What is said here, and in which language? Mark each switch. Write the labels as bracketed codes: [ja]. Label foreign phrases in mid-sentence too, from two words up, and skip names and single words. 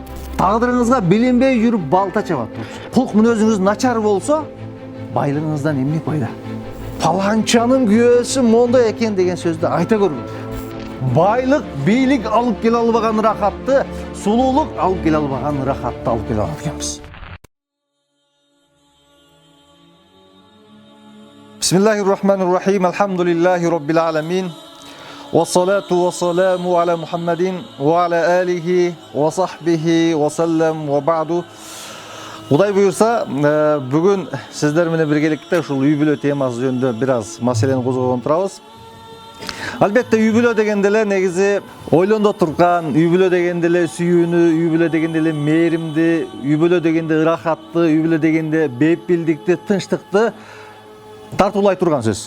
[ky] Тагдырыңызга билинбей жүрүп балта чабат болчу. Кулк мүнөзүңүз начар болсо, байлыгыңыздан эмне пайда? Паланчанын күйөөсү мондой экен деген сөздү айта көрүңүз. Байлык, бийлик алып келе албаган рахатты, сулуулук алып келе албаган рахатты алып келе алат экенбиз. [ar] بسم الله الرحمن الرحيم. الحمد لله رب العالمين. والصلاة والسلام على محمد وعلى آله وصحبه وسلم وبعد. [ky] Кудай буйрса, бүгүн сиздер менен биргеликте ушул үй бүлө темасы жөнүндө бир аз маселени козгогон турабыз. Албетте үй бүлө дегенде эле негизи ойлондо турган, үй бүлө дегенде эле сүйүүнү, үй бүлө дегенде эле мээримди, үй бүлө дегенде ырахатты, үй бүлө дегенде бейпилдикти, тынчтыкты тартуулай турган сөз.